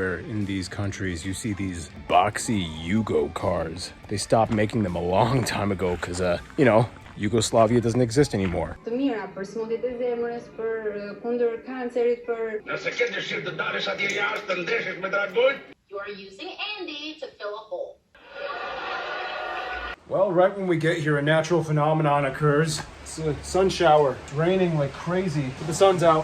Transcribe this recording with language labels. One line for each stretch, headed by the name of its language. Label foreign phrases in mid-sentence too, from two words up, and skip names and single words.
English: in these countries, you see these boxy Yugo cars. They stopped making them a long time ago because, you know, Yugoslavia doesn't exist anymore.
Albanian: Të mira për smundjet e zemrës, për kundër kancerit, për Nëse ke dëshirë të dalësh atje jashtë të ndeshësh me dragonj,
English: You are using Andy to fill a hole. Well, right when we get here, a natural phenomenon occurs. It's a sun shower. It's raining like crazy, but the sun's out.